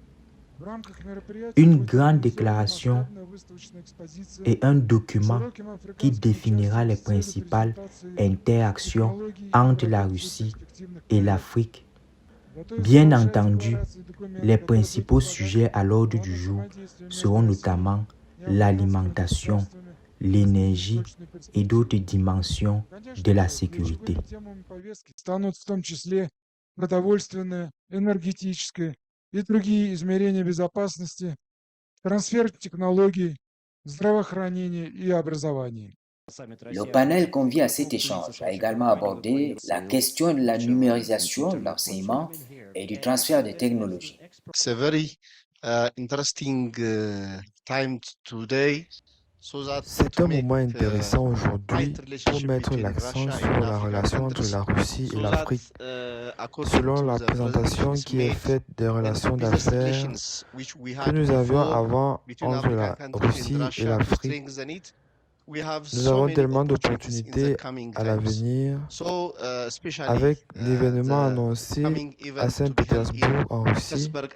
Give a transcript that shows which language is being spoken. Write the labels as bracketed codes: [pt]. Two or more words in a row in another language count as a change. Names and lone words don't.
[fr] Une grande déclaration et un document qui définira les principales interactions entre la Russie et l'Afrique Bien entendu, les principaux sujets à l'ordre du jour seront notamment l'alimentation, l'énergie et d'autres dimensions de la sécurité. [ru] Станут в том числе продовольственное, энергетическое и другие измерения безопасности, трансфер технологий, здравоохранение и образование. [fr] Le panel convié à cet échange a également abordé la question de la numérisation de l'enseignement et du transfert de technologies. [en] It's a very interesting time today. [fr] C'est un moment intéressant aujourd'hui pour mettre l'accent sur la relation entre la Russie et l'Afrique. Selon la présentation qui est faite des relations d'affaires que nous avions avant entre la Russie et l'Afrique, nous avons tellement d'opportunités à l'avenir avec l'événement annoncé à Saint-Pétersbourg en Russie.